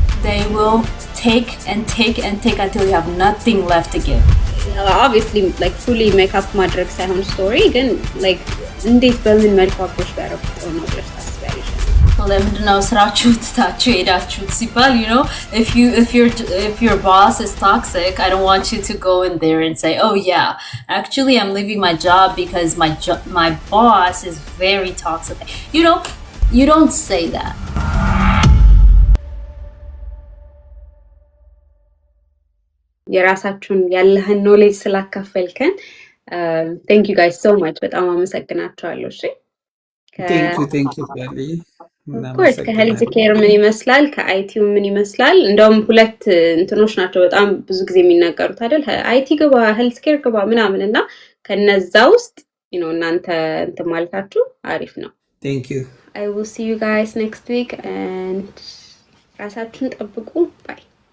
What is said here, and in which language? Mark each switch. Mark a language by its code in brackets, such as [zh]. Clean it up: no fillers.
[en] They will take until you have nothing left to give. Obviously like fully makeup [am] ማድረግ ሳይሆን ስቶሪ ግን like እንዴት በምን መልኩ አፕሮች ያደረጉት ነው ብለሽ ታስቢያለሽ? ለምንድነው ስራችሁ ትታችሁ ሄዳችሁት ሲባል [en] you know if your boss is toxic, I don't want you to go in there and say oh yeah actually I'm leaving my job because my boss is very toxic. You know, you don't say that. [am] የራሳችሁን ያለህን ኖሌጅ ስላካፈልከን [en] thank you guys so much። [am] በጣም አመሰግናችኋለሁ። እሺ [en] thank you ባሊ [am] ኮርስ ከሄልዝ ኬር ምን ይመስላል ከአይቲው ምን ይመስላል? እንደውም ሁለት እንትኖች ናቸው በጣም ብዙ ጊዜ የሚናገሩት አይደል? አይቲ ግባ ሄልዝ ኬር ግባ ምናምን እና ከነዛ ውስጥ እናንተ እንትን ማለታችሁ አሪፍ ነው። [en] thank you. I will see you guys next week and [am] ራሳችሁን ጠብቁ። ባይ